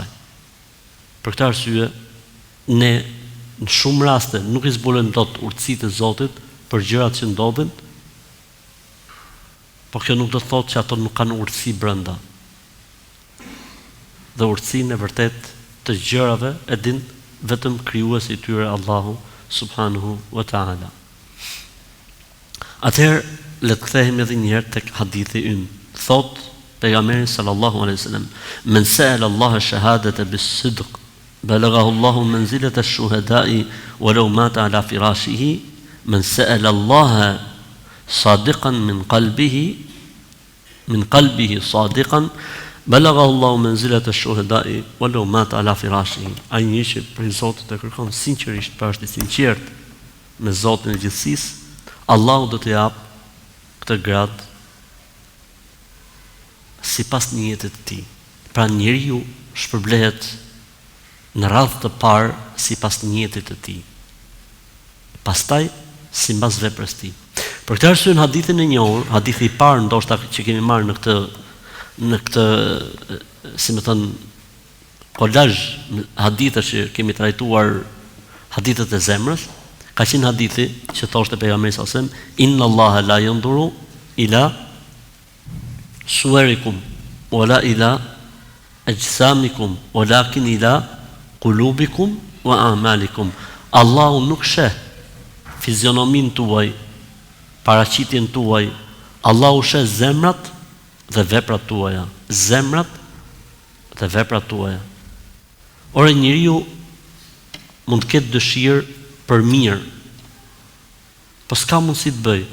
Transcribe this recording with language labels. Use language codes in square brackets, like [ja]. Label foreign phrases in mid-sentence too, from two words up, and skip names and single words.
[sq] Për këtë arsye ne në shumë raste nuk i zbulojmë dot urtësitë e Zotit për gjërat që ndodhin, po kjo nuk do të thotë që ato nuk kanë urtësi brenda. Dhe urtësinë e vërtet të gjërave e din vetëm krijuesi i tyre Allahu [ar] سبحانه وتعالى. [sq] Atëherë le të kthehemi edhe një herë tek hadithi ynë. Thot pejgamberi [ar] صلى الله عليه وسلم من سأل الله الشهادة بالصدق بلغه الله منزلة الشهداء ولو مات على فراشه. من سأل الله صادقا من قلبه صادقا بلغه الله منزلة الشهداء ولو مات على فراشه." [sq] Ai një që për Zotin të kërkon sinqerisht, pra është i sinqert me Zotin e gjithësisë, Allahu do të jap këtë grad sipas niyetit të tij. Pra njeriu shpërblehet në radhë të parë sipas niyetit të tij, pastaj sipas veprës së tij. Për këtë arsye në hadithin e njohur, hadithi i parë ndoshta që kemi marrë në këtë si më thon kolazh hadithe që kemi trajtuar, hadithet e zemrës, ka qenë hadithi që thoshte pejgamberi [ar] صلى الله عليه وسلم إن الله لا ينظر إلى صوركم ولا إلى أجسامكم ولكن إلى قلوبكم وأعمالكم." [sq] Allahu nuk sheh fizionomin tuaj, paraqitjen tuaj, Allahu sheh zemrat dhe veprat tuaja. Zemrat dhe veprat tuaja. Ore njeriu mund të ketë dëshirë për mirë, po s'ka mundësi të bëj.